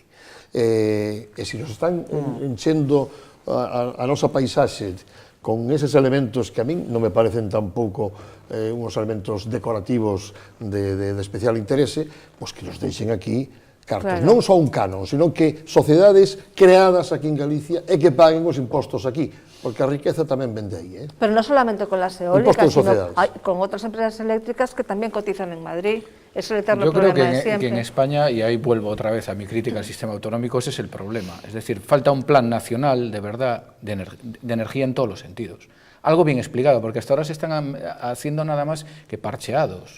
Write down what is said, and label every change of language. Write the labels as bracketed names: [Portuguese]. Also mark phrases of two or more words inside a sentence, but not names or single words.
[Galician] E se nos están enchendo a nosa paisaxe con eses elementos que a min non me parecen tampouco uns elementos decorativos de especial interese, pois que nos deixen aquí cartas. Non só un canon, sino que sociedades creadas aquí en Galicia e que paguen os impostos aquí, porque a riqueza tamén vende aí. [Spanish] Pero no solamente con las Impuesto eólicas, de sino sociedades. con otras empresas eléctricas que también cotizan en Madrid. Es el eterno Yo creo problema de que siempre. en España, y ahí vuelvo otra vez a mi crítica al sistema autonómico, ese es el problema. Es decir, falta un plan nacional de verdad de energía en todos los sentidos. Algo bien explicado, porque hasta ahora se están haciendo nada más que parcheados.